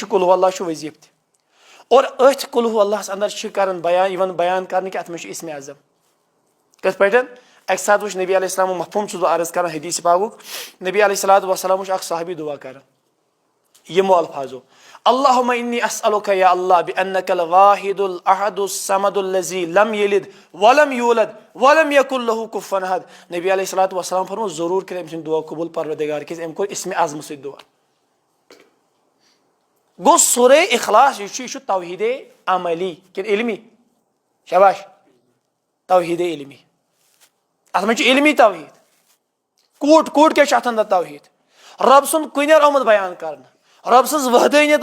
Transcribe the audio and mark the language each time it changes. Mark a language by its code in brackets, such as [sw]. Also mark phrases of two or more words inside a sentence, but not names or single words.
[ks] چھُ قُل ہوٗ اللہُ چھُ وظیٖفہٕ تہِ اور أتھۍ قُل ہوٗ اللہس اندر چھِ کران یِوان بیان کرنہٕ کہِ اتھ منٛز چھُ اسمِ اعظم کِتھ پٲٹھۍ اکہِ ساتہٕ وٕچھ نبی علیہ السلامُک مفہوٗم چھُس بہٕ عرض کران حدیٖث پاکُک نبی [ar] علیہ الصلوٰتُ وسلام [ks] وٕچھ اکھ صحابی دُعا کران یِمو الفاظو [ar] اللہُمہ اِنی اسألُکَ یا اللہ بِأنکَ الواحد الاحد الصمد الذی لم یلد ولم یولد ولم یکن لہُ کُفوًا احد [ks] نبی [ar] علیہ الصلوٰتُ وسلام [ks] فرموو ضروٗر کٔرۍ أمۍ سُنٛد دُعا قبوٗل پروردِگار کیازِ أمۍ کوٚر اسمِ اعظمہٕ سۭتۍ دُعا گوٚو سورے اخلاص یہِ چھُ توحیٖدے عملی کِنہٕ علمی شاباش توحیٖدے علمی اتھ منٛز چھُ علمی توحیٖد کوٗٹ کیاہ چھُ اتھ اندر توحیٖد رۄب سُنٛد کُنیر آمُت بیان کرنہٕ رۄب سٕنٛز وحدٲنیت